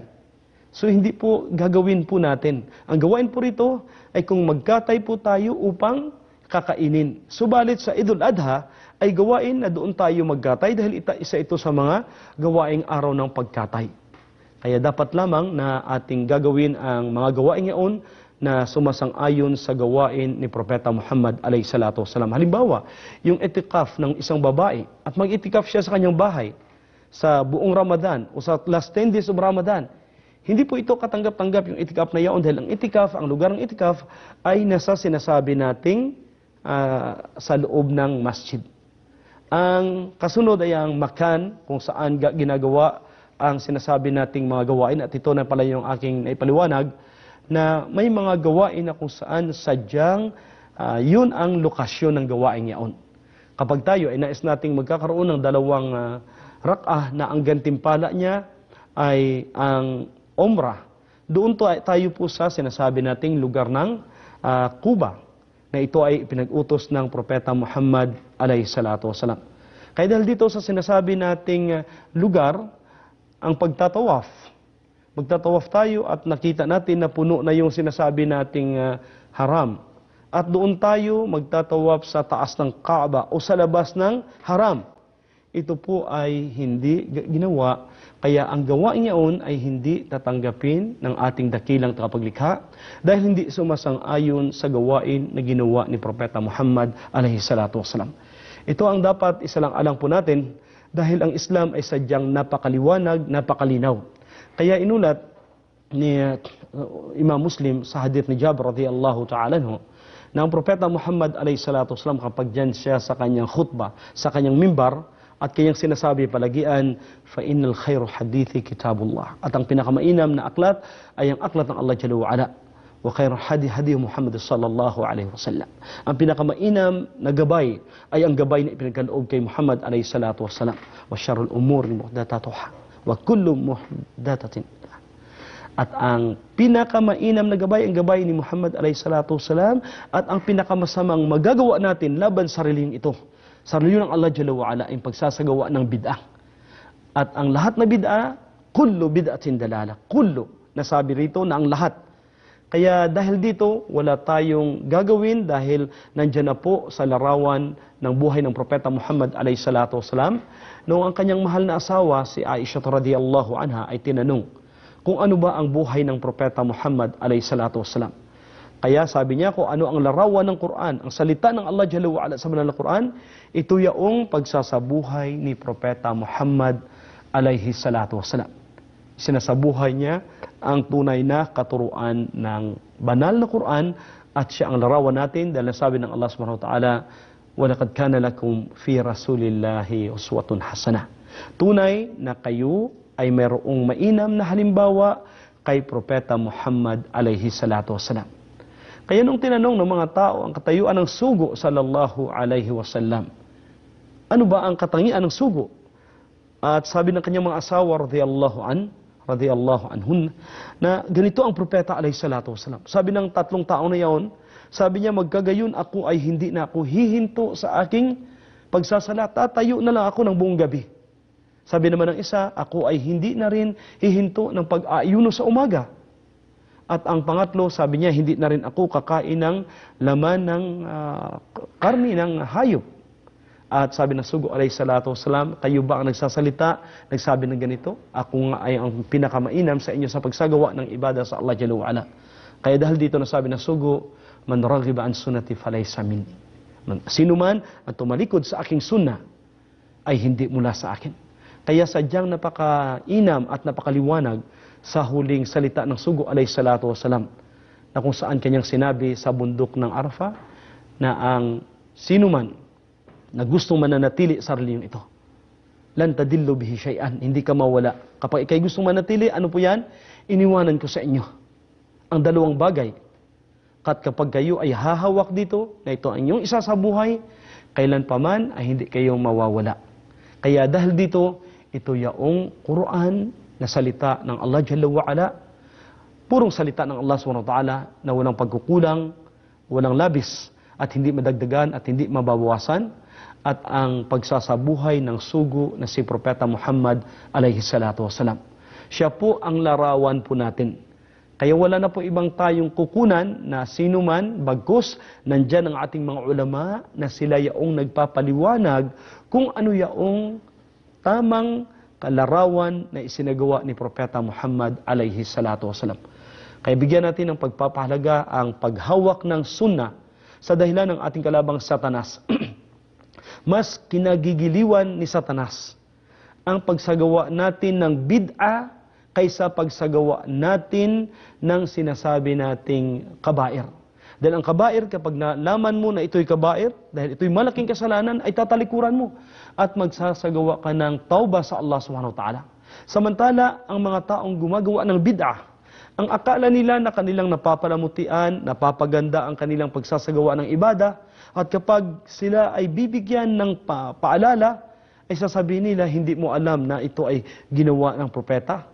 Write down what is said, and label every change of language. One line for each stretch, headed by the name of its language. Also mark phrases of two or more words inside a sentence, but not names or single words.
Filipino: So hindi po gagawin po natin. Ang gawain po rito ay kung magkatay po tayo upang kakainin. Subalit sa Idul Adha ay gawain na doon tayo magkatay dahil isa ito sa mga gawaing araw ng pagkatay. Kaya dapat lamang na ating gagawin ang mga gawain yaon na sumasang-ayon sa gawain ni Propeta Muhammad
Arabic: عليه الصلاة والسلام.
Filipino: Halimbawa, yung itikaf ng isang babae at mag-itikaf siya sa kanyang bahay sa buong Ramadan o sa
English: last 10 days of Ramadan.
Filipino: Hindi po ito katanggap-tanggap yung itikaf na yaon dahil ang itikaf, ang lugar ng itikaf ay nasa sinasabi nating sa loob ng masjid. Ang kasunod ay ang makan kung saan ginagawa ang sinasabi nating mga gawain, at ito na pala yung aking naipaliwanag na may mga gawain na kung saan sadyang yun ang lokasyon ng gawain yaon. Kapag tayo ay nais nating magkakaroon ng 2 rak'ah na ang gantimpala niya ay ang Umrah, doon tayo po sa sinasabi nating lugar ng Kuba, na ito ay pinag-utos ng Propeta Muhammad
Arabic: عليه الصلاة والسلام.
Filipino: Kaya dahil dito sa sinasabi nating lugar, ang pagtatawaf. Magtatawaf tayo at nakita natin na puno na yung sinasabi nating haram. At doon tayo magtatawaf sa taas ng Kaaba o sa labas ng haram. ito po ay hindi ginawa. Kaya ang gawain niyaon ay hindi tatanggapin ng ating dakilang tagapaglikha dahil hindi sumasang-ayon sa gawain na ginawa ni Propeta Muhammad
Arabic: عليه الصلاة والسلام.
Filipino: Ito ang dapat isalang-alang po natin dahil ang Islam ay sadyang napakaliwanag, napakalinaw. Kaya inulat ni Imam Muslim sa hadith ni Jabir
Arabic: رضي الله تعالى عنه
Filipino: na ang Propeta Muhammad
Arabic: عليه الصلاة والسلام
Filipino: kapag dyan siya sa kanyang khutbah, sa kanyang mimbar, at kanyang sinasabi palagian,
Arabic: فإن خير الحديث كتاب الله.
Filipino: At ang pinakamainam na aklat ay ang aklat ng Allah
Arabic: جل وعلا. وخير هدي محمد صلى الله عليه وسلم.
Filipino: Ang pinakamainam na gabay ay ang gabay na ipinagkaloob kay Muhammad
Arabic: عليه الصلاة والسلام. وشر الأمور محدثاتها وكل محدثة.
Filipino: At ang pinakamainam na gabay ang gabay ni Muhammad
Arabic: عليه الصلاة والسلام,
Filipino: at ang pinakamasamang magagawa natin laban sa sariling ito, sa sarili ng Allah
Arabic: جل وعلا,
Filipino: ang pagsasagawa ng bid'ah. At ang lahat na bid'ah,
Arabic: كل بدعة ضلالة.
Filipino: Kullu, nasabi rito na ang lahat. Kaya dahil dito, wala tayong gagawin dahil nandyan na po sa larawan ng buhay ng Propeta Muhammad
Arabic: عليه الصلاة والسلام.
Filipino: Noong ang kanyang mahal na asawa, si Aisha
Arabic: رضي الله عنها,
Filipino: ay tinanong kung ano ba ang buhay ng Propeta Muhammad
Arabic: عليه الصلاة والسلام.
Filipino: Kaya sabi niya kung ano ang larawan ng Quran, ang salita ng Allah
Arabic: جل وعلا
Filipino: sa banal na Quran, ito yaong pagsasabuhay ni Propeta Muhammad
Arabic: عليه الصلاة والسلام.
Filipino: Sinasabuhay niya ang tunay na katuruan ng banal na Quran, at siya ang larawan natin dahil sabi ng Allah
Arabic: سبحانه وتعالى, وَلَقَدْ كَانَ لَكُمْ فِي رَسُولِ اللَّهِ أُسْوَةٌ حَسَنَةٌ.
Filipino: Tunay na kayo ay mayroong mainam na halimbawa kay Propeta Muhammad
Arabic: عليه الصلاة والسلام.
Filipino: Kaya nung tinanong ng mga tao ang katayuan ng sugo
Arabic: صلى الله عليه وسلم,
Filipino: ano ba ang katangian ng sugo? At sabi ng kanyang mga asawa
Arabic: رضي الله عنهن
Filipino: na ganito ang Propeta
Arabic: عليه الصلاة والسلام.
Filipino: Sabi ng tatlong tao na yaon, sabi niya, magkagayon ako ay hindi na ako hihinto sa aking pagsasala, tatayo na lang ako ng buong gabi. Sabi naman ng isa, ako ay hindi na rin hihinto ng pag-aayuno sa umaga. At ang pangatlo, sabi niya, hindi na rin ako kakain ng laman ng karni ng hayop. At sabi ng sugo
Arabic: عليه الصلاة والسلام,
Filipino: kayo ba ang nagsasalita, nagsabi ng ganito? Ako nga ay ang pinakamainam sa inyo sa pagsagawa ng ibadah sa Allah
Arabic: جل وعلا.
Filipino: Kaya dahil dito nasabi ng sugo,
Arabic: من رغب عن سنتي فليس مني.
Filipino: Sino man ang tumalikod sa aking sunnah ay hindi mula sa akin. Kaya sadyang napakainam at napakaliwanag sa huling salita ng sugo
Arabic: عليه الصلاة والسلام,
Filipino: na kung saan kanyang sinabi sa bundok ng Arafah na ang sino man na gustong mananatili sa reliyong ito,
Arabic: لن تضلوا به شيئا,
Filipino: hindi ka mawala. Kapag ikay gustong manatili, ano po yan? Iniwanan ko sa inyo ang dalawang bagay. At kapag kayo ay hahawak dito, na ito ang inyong isa sa buhay, kailan pa man ay hindi kayo mawawala. Kaya dahil dito, ito yaong Quran na salita ng Allah
Arabic: جل وعلا,
Filipino: purong salita ng Allah
Arabic: سبحانه وتعالى
Filipino: na walang pagkukulang, walang labis, at hindi madagdagan at hindi mababawasan, at ang pagsasabuhay ng sugo na si Propeta Muhammad
Arabic: عليه الصلاة والسلام.
Filipino: Siya po ang larawan po natin. Kaya wala na po ibang tayong kukunan na sino man, bagkus nandyan ang ating mga ulama na sila yaong nagpapaliwanag kung ano yaong tamang kalarawan na isinagawa ni Propeta Muhammad
Arabic: عليه الصلاة والسلام.
Filipino: Kaya bigyan natin ng pagpapahalaga ang paghawak ng sunnah sa dahilan ng ating kalabang Satanas. Mas kinagigiliwan ni Satanas ang pagsagawa natin ng bid'ah kaysa pagsagawa natin ng sinasabi nating kabair. Dahil ang kabair, kapag nalaman mo na ito'y kabair, dahil ito'y malaking kasalanan, ay tatalikuran mo at magsasagawa ka ng tauba sa Allah
Arabic: سبحانه وتعالى.
Filipino: Samantala, ang mga taong gumagawa ng bid'ah, ang akala nila na kanilang napapalamutian, napapaganda ang kanilang pagsasagawa ng ibadah, at kapag sila ay bibigyan ng paalala, ay sasabihin nila, hindi mo alam na ito ay ginawa ng propeta.